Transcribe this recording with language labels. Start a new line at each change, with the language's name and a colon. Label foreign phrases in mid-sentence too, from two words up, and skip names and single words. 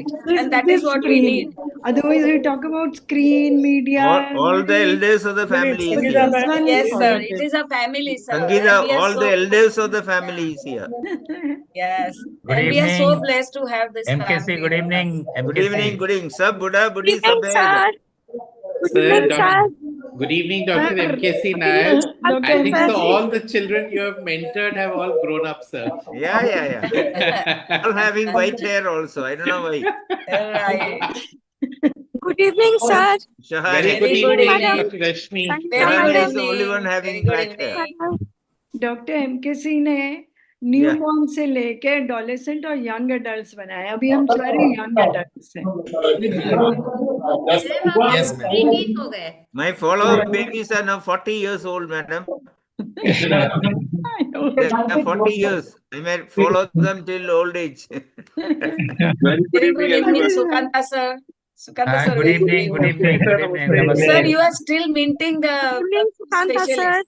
English: And that is what we need. Otherwise, we talk about screen, media. all the elders of the family is Sangeeta, here. ma'am. Yes, sir. It is a family, sir. Sangeeta, And we are all so, the elders of the family is here. yes. Good And we are so evening. blessed to have this MKC, family. good evening. Good evening, MKC. good evening.
Hindi: सब बुड्ढा, बूढ़ी सब है.
English: Sir, good evening, Dr. MKC Nair. Dr. I think so. MKC. All the children you have mentored have all grown up, sir. Yeah. All having white hair also. I don't know why. Right. Good evening, sir. Shahar Very hai. good good evening, evening. Dr. Rashmi. Very Shahar good is the only evening. one Very having good black hair. evening.
Hindi: डॉक्टर एमकेसी ने न्यूबॉर्न से लेके एडोलेसेंट और
English: young adults
Hindi: बनाए. अभी हम सारे
English: young adults
Hindi: हैं.
English: Yes, preteen
Hindi: हो गए.
English: My follow-up babies are now 40 years old, madam. They are 40 years. I may follow them till old age. Very good evening, Sukanta sir. Sukanta sir. Good evening. Good evening. Good evening. Namaste. Sir, you are still minting the specialist.